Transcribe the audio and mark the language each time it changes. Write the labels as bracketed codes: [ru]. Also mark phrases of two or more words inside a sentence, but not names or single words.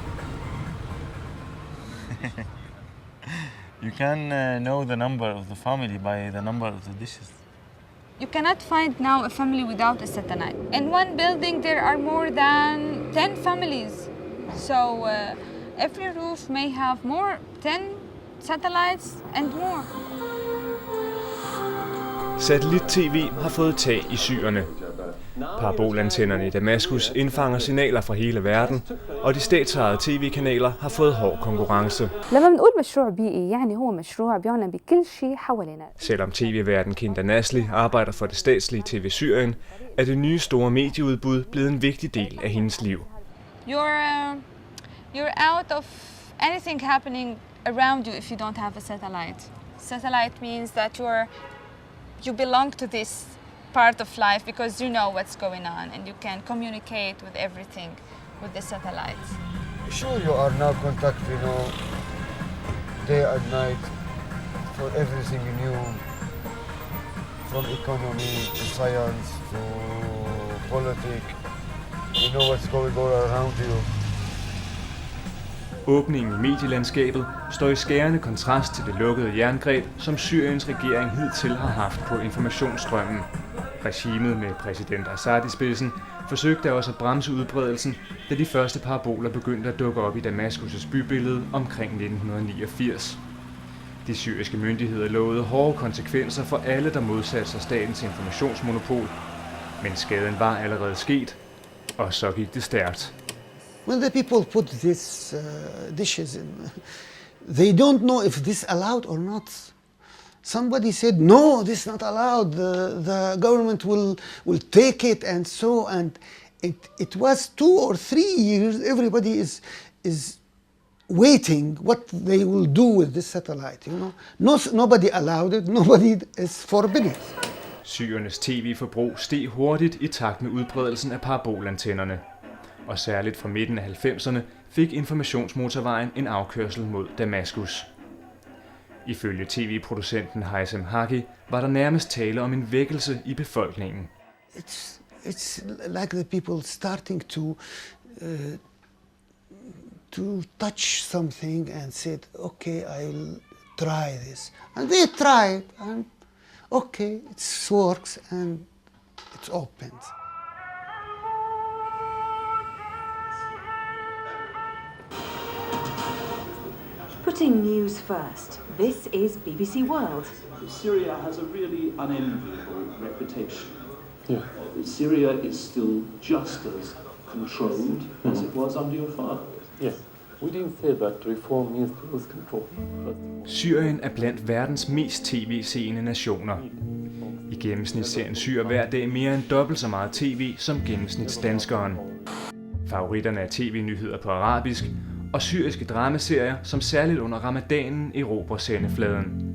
[en] You can know the number of the family by the number of the dishes. You cannot find now a family without a satellite. In one building there are more than 10 families. So every roof may have 10 satellites and more. [da] Satellit-TV har fået tag i Syerne. Parabolantennerne i Damaskus indfanger signaler fra hele verden, og de statsejede tv-kanaler har fået hård konkurrence. Selvom tv-værten Kinda Nasli arbejder for det statslige TV Syrien, er det nye store medieudbud blevet en vigtig del af hendes liv. [en] You're out of anything happening around you if you don't have a satellite. Satellite means that you belong to this part of life because you know what's going on and you can communicate with everything with the satellites. Sure, you are now contact, you know, day and night for everything new, from economy to science to politics. You know what's going on around you. [da] Åbningen i medielandskabet står i skærende kontrast til det lukkede jerngreb, som Syriens regering hidtil har haft på informationsstrømmen. Regimet med præsident Assad i spidsen forsøgte også at bremse udbredelsen, da de første paraboler begyndte at dukke op i Damaskus' bybillede omkring 1989. De syriske myndigheder lovede hårde konsekvenser for alle, der modsatte sig statens informationsmonopol. Men skaden var allerede sket, og så gik det stærkt. [en] When the people put these dishes in, they don't know if this allowed or not. Somebody said, no, this is not allowed. The government will take it and so, and it was 2 or 3 years. Everybody is waiting what they will do with this satellite. You know, nobody allowed it. Nobody is forbidden it. [da] Syrernes tv-forbrug steg hurtigt i takt med udbredelsen af parabolantennerne. Og særligt fra midten af 90'erne fik informationsmotorvejen en afkørsel mod Damaskus. Ifølge tv-producenten Haysem Haki var der nærmest tale om en vækkelse i befolkningen. [en] It's like the people starting to touch something and said, okay, I'll try this. And they tried, and okay, it works, and it's opened. Putting news first, this is BBC World. Syria has a really unenviable reputation. Yeah. Syria is still just as controlled as it was under your father. Yes. We didn't say that reform means to lose control. [da] Syrien er blandt verdens mest tv-seende nationer. I gennemsnit ser en syrer hver dag mere end dobbelt så meget tv som gennemsnitsdanskeren. Favoritterne er tv-nyheder på arabisk, og syriske dramaserier, som særligt under ramadanen erobrer sendefladen.